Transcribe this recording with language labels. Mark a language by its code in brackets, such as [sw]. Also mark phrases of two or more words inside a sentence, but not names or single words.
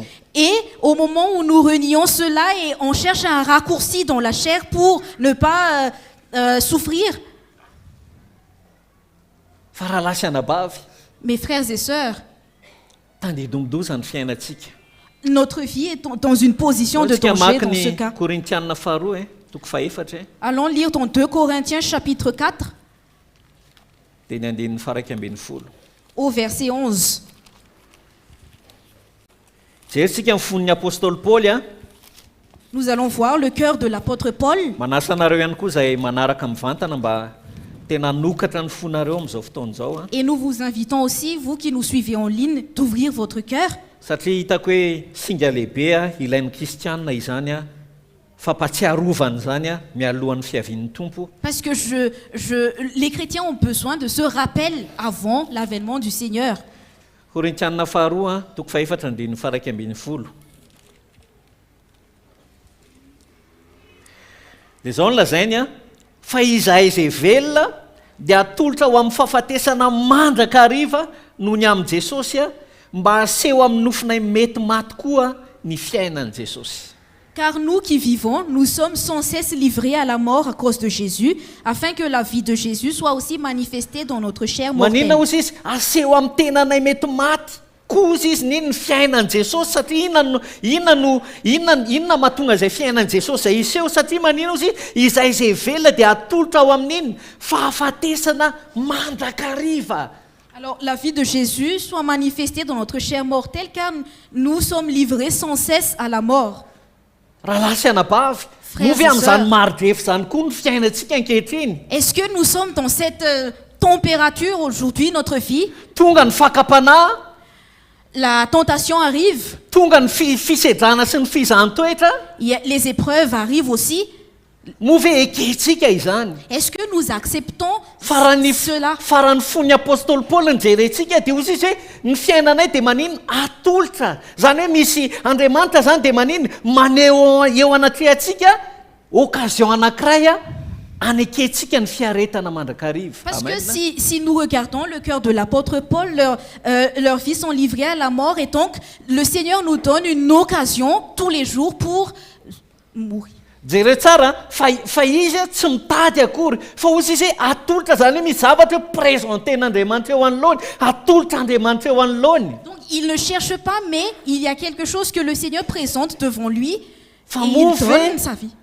[fr] Et au moment où nous renions cela et on cherche un raccourci dans la chair pour ne pas souffrir. [mg] Fa raha lasy anabavy, [fr] Mes frères et sœurs, [mg] tandidombodoza ny fiainatsika. [fr] notre vie est dans une position de [mg] Tsika [fr] danger [mg] maky [fr] dans ce [mg] ny [fr] cas. [mg] Korintianina faharoa toko faefatra [fr] Allons lire dans 2 Corinthiens chapitre 4 [mg] dia ny andinin'ny faraika ambin'ny folo. [fr] au verset 11. [mg] Jerentsika ny fon'ny apôstôly Paoly [fr] Nous allons voir le cœur de l'apôtre Paul. [mg] manasa anareo ihany koa izay manaraka mivantana mba tena nokatra ny fonareo amin'izao fotoana izao [fr] Et nous vous invitons aussi, vous qui nous suivez en ligne, d'ouvrir votre cœur. [mg] satria hitako hoe singa lehibe ilain'ny kristianina izany fampatsiarovany zany mialohan'ny fiavian'ny tompo. [fr] Parce que les chrétiens ont besoin de ce rappel avant l'avènement du Seigneur. [mg] Korintianina faharoa toko faefatra andin'ny faraika ambin'ny folo. Dia izao no lazainy fa izahay izay velona dia atolotra ho amin'ny fahafatesana mandraka hariva noho ny amin'i Jesosy mba haseho amin'ny nofinay mety maty koa ny fiainan'i Jesosy. [fr] Car nous qui vivons, nous sommes sans cesse livrés à la mort à cause de Jésus, afin que la vie de Jésus soit aussi manifestée dans notre chair mortelle. [mg] Maninona ozy izy aseho amin'ny tenanay mety maty koa ozy izy niny ny fiainan'i Jesosy satria inona mahatonga izay fiainan'i Jesosy izay iseho satria maninona ozy izay izay velona dia atolotra ao amin'iny fahafatesana mandrakariva. [fr] Alors, la vie de Jésus soit manifestée dans notre chair mortelle, car nous sommes livrés sans cesse à la mort. [mg] Raha lasy anabavy movy amin'izany marodrefy zany koa ny fiainantsika ankehitriny. [fr] Est-ce que nous sommes dans cette température aujourd'hui, notre vie? [mg] Tonga ny fakapanahy, [fr] La tentation arrive, [mg] tonga ny fisedrana sy ny fizahan-toetra, [fr] les épreuves arrivent aussi, [mg] Move eketsika izany. [fr] Est-ce que nous acceptons [mg] Farany [fr] cela? [mg] farany fon'ny apôstôly Paul nijerentsika dia ozy izy hoe ny fiainanay dia maninona atolotra. Zany hoe misy Andriamanitra zany dia maninona maneho eo anatrehantsika occasion anankiray aneketsika ny fiaretana mandrakariva. [fr] Parce Amen. que si nous regardons le cœur de l'apôtre Paul, leurs vies sont livrées à la mort et donc le Seigneur nous donne une occasion tous les jours pour mourir. [mg] Jereo tsara fa izy tsy mitady akory fa ozy izy hoe atolotra zany hoe misy zavatra hoe présenten'Andriamanitra eo anoloany, atolotra Andriamanitra eo anoloany. [fr] Donc il ne cherche pas, mais il y a quelque chose que le Seigneur présente devant lui et [mg] Fa [fr] il donne sa vie.